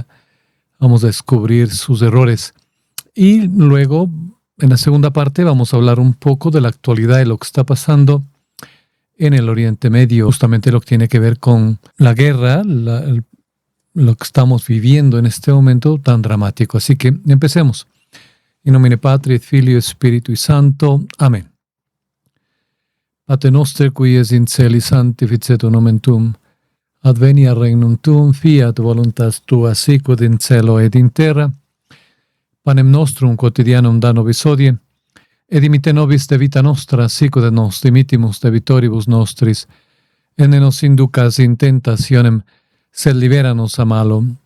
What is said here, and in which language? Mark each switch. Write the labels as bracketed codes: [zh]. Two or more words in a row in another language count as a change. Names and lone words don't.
[es] Vamos a descubrir sus errores. Y luego, en la segunda parte, vamos a hablar un poco de la actualidad de lo que está pasando en el Oriente Medio, justamente lo que tiene que ver con la guerra, lo que estamos viviendo en este momento tan dramático. Así que empecemos. [la] In nomine Patri et Filio Spiritui Sancto. Amén. Pater noster, qui es in celi, sanctificetur nomen tuum. Adveniat regnum tuum, fiat voluntas tua, sicut in cielo et in terra. Panem nostrum quotidianum da nobis hodie, et dimitte nobis de vita nostra, sicut et nos dimittimus debitoribus nostris, et ne nos inducas in tentationem, sed liberanos a malo.